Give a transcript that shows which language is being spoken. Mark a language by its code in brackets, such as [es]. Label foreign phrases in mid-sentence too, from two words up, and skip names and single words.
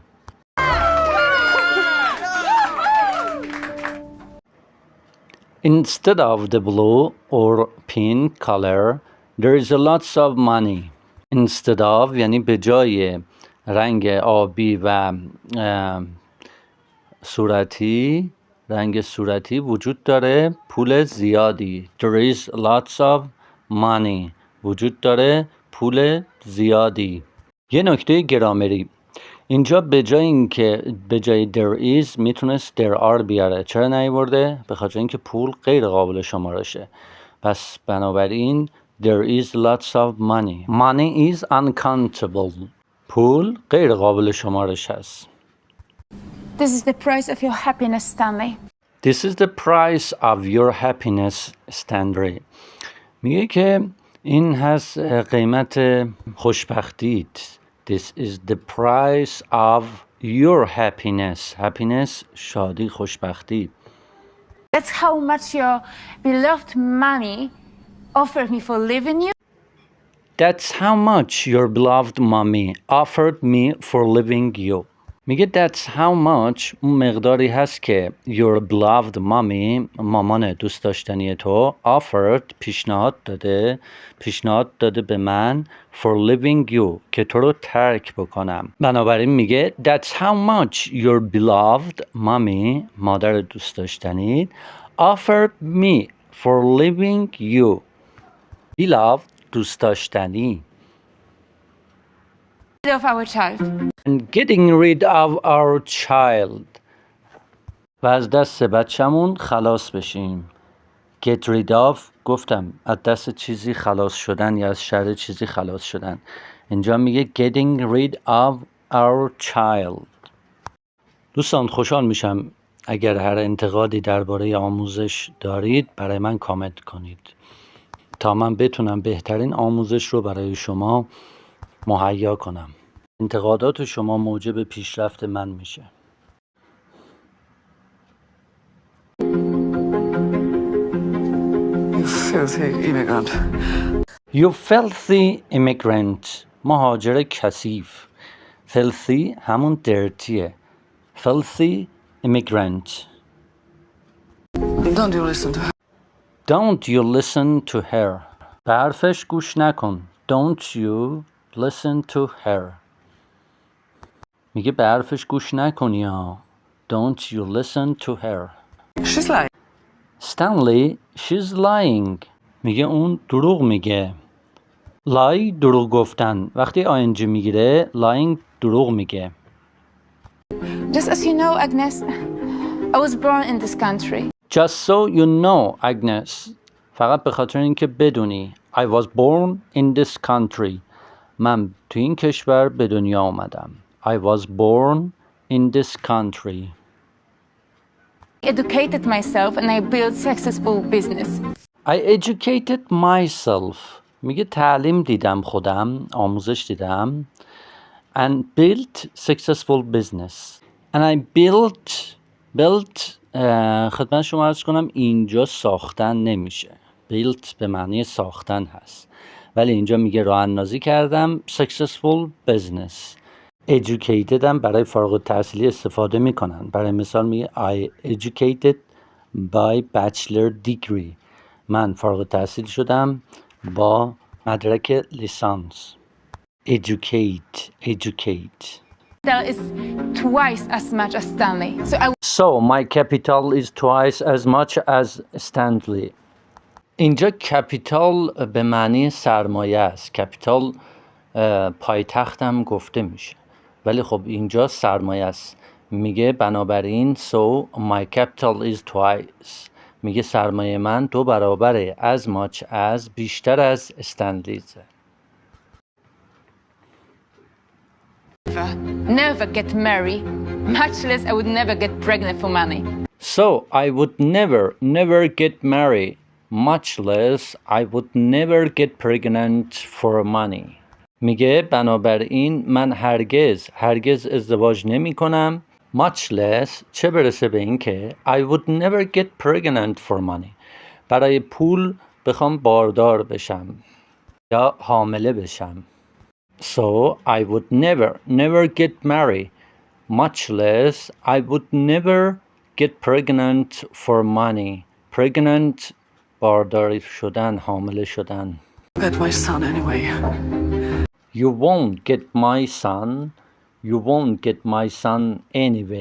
[en] Instead of the blue or pink color, there is a lots of money. Instead of [fa] یعنی به جای رنگ آبی و رنگ صورتی وجود داره پول زیادی. [en] There is lots of money. [fa] وجود داره پول زیادی. یه نکته گرامری. اینجا به جای [en] there is [fa] میتونست [en] there are [fa] بیاره. چرا نیاورده؟ به خاطر اینکه پول غیر قابل شمارشه. پس بنابراین [en] there is lots of money. Money is uncountable. [fa] پول غیر قابل شمارش هست. [en] This is the price of your happiness, Stanley. This is the price of your happiness, Stanley. [fa] میگه که این هست قیمت خوشبختیت. [en] This is the price of your happiness. [fa] Happiness شادی، خوشبختی. [en] That's how much your beloved mommy offered me for leaving you. That's how much your beloved mommy offered me for leaving you. [fa] میگه [en] that's how much [fa] اون مقداری هست که [en] your beloved mommy [fa] مامان دوست داشتنی تو offered پیشنهاد داده به من [en] for leaving you [fa] که تو رو ترک بکنم. بنابراین میگه [en] that's how much your beloved mommy [fa] مادر دوست داشتنی [en] offered me for leaving you. [fa] beloved دوست داشتنی [en] of our child. and getting rid of our child [fa] و از دست بچمون خلاص بشیم. [en] get rid of [fa] گفتم از دست چیزی خلاص شدن یا از شر چیزی خلاص شدن. اینجا میگه [en] getting rid of our child. [fa] دوستان خوشحال میشم اگر هر انتقادی درباره آموزش دارید برای من کامنت کنید تا من بتونم بهترین آموزش رو برای شما مهیا کنم. انتقادات شما موجب پیشرفت من میشه. [en] You filthy immigrant. You filthy immigrant. [fa] مهاجر کثیف. Filthy همون dirtyه. [en] Filthy immigrant. Don't you listen to her. Don't you listen to her. [fa] به حرفش گوش نکن. [en] Don't you listen to her. [fa] میگه به حرفش گوش نکنی ها. [en] Don't you listen to her. She's lying. Stanley, she's lying. [fa] میگه اون دروغ میگه. lie دروغ گفتن. وقتی ing میگیره lying دروغ میگه. [en] Just as you know, Agnes, I was born in this country. Just so you know, Agnes. [fa] فقط به خاطر اینکه بدونی. [en] I was born in this country. [fa] من تو این کشور به دنیا آمدم. [en] I was born in this country. I educated myself and I built successful business. I educated myself. [fa] میگه تعلیم دیدم خودم. آموزش دیدم. [en] And built successful business. And I built [fa] خدمت شما عرض کنم اینجا ساختن نمیشه. built به معنی ساختن هست. ولی اینجا میگه راه اندازی کردم [en] successful business. [fa] educated هم برای فارغ التحصیلی استفاده میکنن. برای مثال میگه [en] I educated by bachelor degree. [fa] من فارغ التحصیل شدم با مدرک لیسانس. educate. [en] That is twice as much as Stanley. So my capital is twice as much as Stanley. [fa] اینجا capital به معنی سرمایه است. capital پایتختم گفته میشه. ولی خب اینجا سرمایه است. میگه بنابراین [en] so my capital is twice. [fa] میگه سرمایه من 2 برابره [en] as much as [fa] بیشتر از استنلیزه. [en] Never get married, much less I would never get pregnant for money. So I would never get married, much less I would never get pregnant for money. [fa] میگه بنابراین من هرگز ازدواج نمی کنم [en] much less [fa] چه برسه به این که [en] I would never get pregnant for money. [fa] برای پول بخوام باردار بشم یا حامله بشم. [en] So I would never get married, much less I would never get pregnant for money. [fa] Pregnant باردار شدن، حامله شدن. [en] Get my son anyway. You won't get my son anyway.